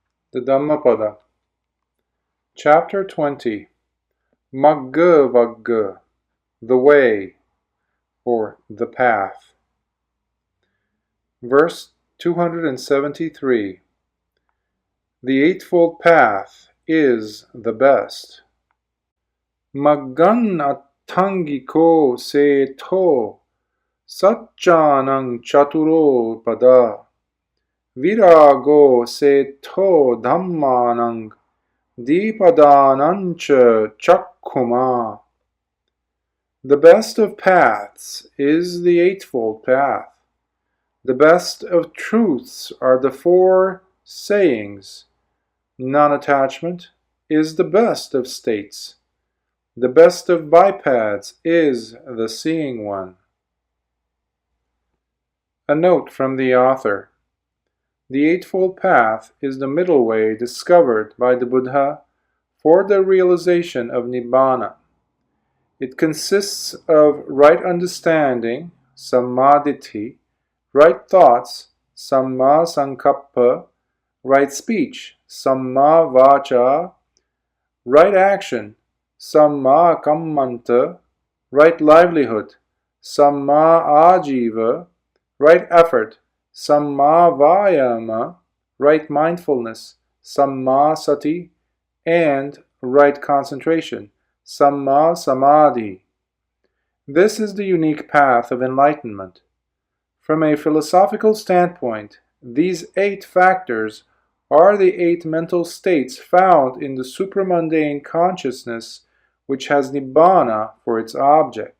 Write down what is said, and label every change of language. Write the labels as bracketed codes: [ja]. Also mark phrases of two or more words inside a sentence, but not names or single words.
[en] The Dhammapada. Chapter 20. Magga Vagga, the way, or the path. Verse 273. The Eightfold Path is the best. [pi] Maggan attangiko se to, satchanang chaturo pada, virago se to dhammanang, dipadanancha chakkuma. [en] The best of paths is the Eightfold Path. The best of truths are the four sayings. Non-attachment is the best of states. The best of bipeds is the seeing one. A note from the author. The Eightfold Path is the middle way discovered by the Buddha for the realization of Nibbana. It consists of right understanding, sammaditthi, right thoughts, [pi] samma sankappa, [en] right speech, [pi] samma vacha, [en] right action, [pi] samma kammanta, [en] right livelihood, [pi] samma ajiva, [en] right effort, [pi] samma vayama, [en] right mindfulness, [pi] samma sati, [en] and right concentration, [pi] samma samadhi. [en] This is the unique path of enlightenment. From a philosophical standpoint, these 8 factors are the 8 mental states found in the supramundane consciousness which has Nibbana for its object.